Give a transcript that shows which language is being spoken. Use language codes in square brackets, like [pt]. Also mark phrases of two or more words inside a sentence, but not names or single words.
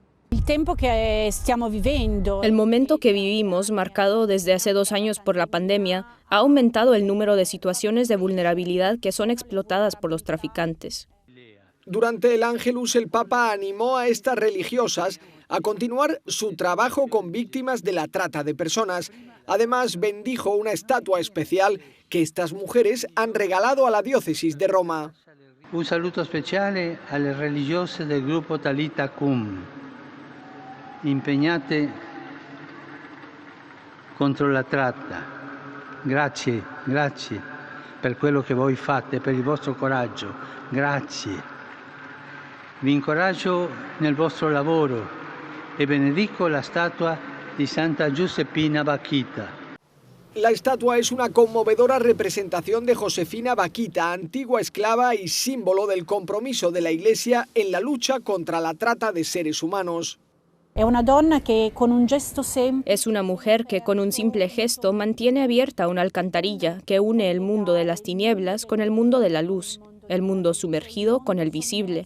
[es] El momento que vivimos, marcado desde hace 2 años por la pandemia, ha aumentado el número de situaciones de vulnerabilidad que son explotadas por los traficantes. Durante el Ángelus, el Papa animó a estas religiosas a continuar su trabajo con víctimas de la trata de personas. Además, bendijo una estatua especial que estas mujeres han regalado a la diócesis de Roma. [it] Un saluto speciale alle religiose del gruppo Talitha Cum, impegnate contro la tratta. Grazie, grazie per quello che voi fate, per il vostro coraggio. Grazie. Vi incoraggio nel vostro lavoro e benedico la statua di Santa Giuseppina Bakhita. [es] La estatua es una conmovedora representación de Josefina Bakhita, antigua esclava y símbolo del compromiso de la Iglesia en la lucha contra la trata de seres humanos. Es una mujer que con un simple gesto mantiene abierta una alcantarilla que une el mundo de las tinieblas con el mundo de la luz, el mundo sumergido con el visible.